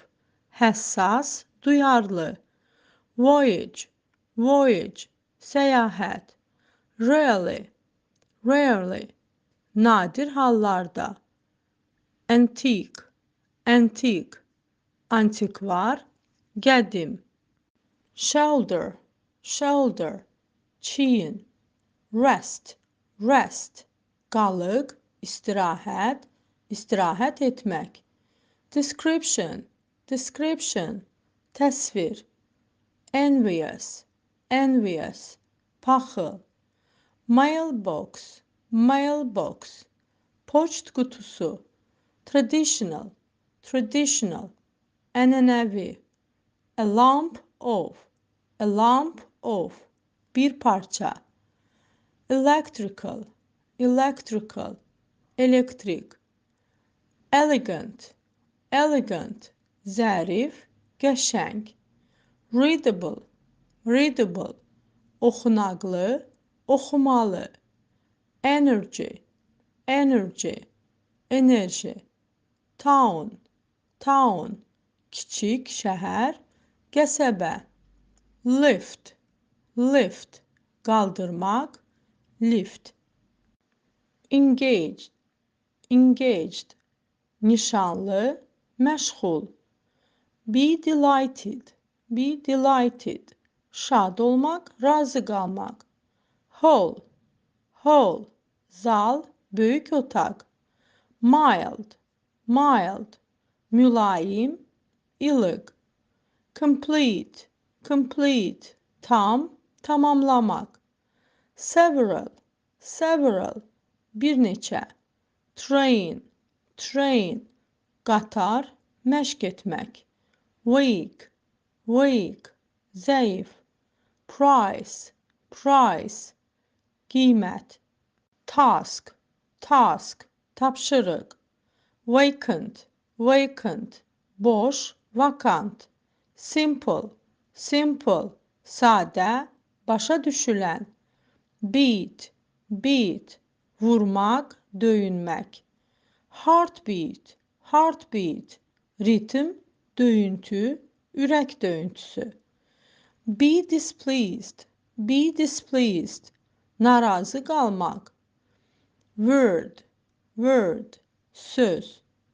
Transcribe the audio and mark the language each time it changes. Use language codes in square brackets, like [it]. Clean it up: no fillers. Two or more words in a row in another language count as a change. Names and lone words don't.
[az] həssas, duyarlı, [en] voyage, voyage, [az] səyahət, [en] rarely, rarely, [az] nadir hallarda, [en] antique, antique, [az] antikvar, qədim, [en] shoulder, shoulder, çiyin, rest, rest, [az] qalıq, istirahət, istirahət etmək, [en] description, description, təsvir, envious, envious, [az] paxıl, [en] mailbox, mailbox, [az] poçt qutusu, [en] traditional, traditional, [az] ənənəvi, [en] a lump of, [az] bir parça, [en] electrical, electrical, [az] elektrik, [en] elegant, elegant, [az] zərif, qəşəng, [en] readable, readable, [az] oxunaqlı, oxumalı, [en] energy, energy, enerji, town, town, [az] kiçik şəhər, qəsəbə, [en] lift, lift, [az] qaldırmaq, [en] lift, engaged, engaged, [az] nişanlı, məşğul, [en] be delighted, be delighted, [az] şad olmaq, razı qalmaq, [en] hall, hall, [az] zal, böyük otaq, [en] mild, mild, [az] mülayim, ilıq, [en] complete, complete, [az] tam, tamamlamaq, [en] several, several, [az] bir neçə, [en] train, train, [az] qatar, məşq etmək, [en] weak, weak, zəif, price, price, [az] qiymət, [en] task, task, [az] tapşırıq, [en] vacant, vacant, [az] boş, vakant, [en] simple, simple, [az] sadə, başa düşülən, [en] beat, beat, [az] vurmaq, döyünmək, [en] heartbeat, heartbeat, [az] ritm, döyüntü, ürək döyüntüsü, [en] be displeased, be displeased, [az] narazı qalmaq, [en] word, word, [az] söz,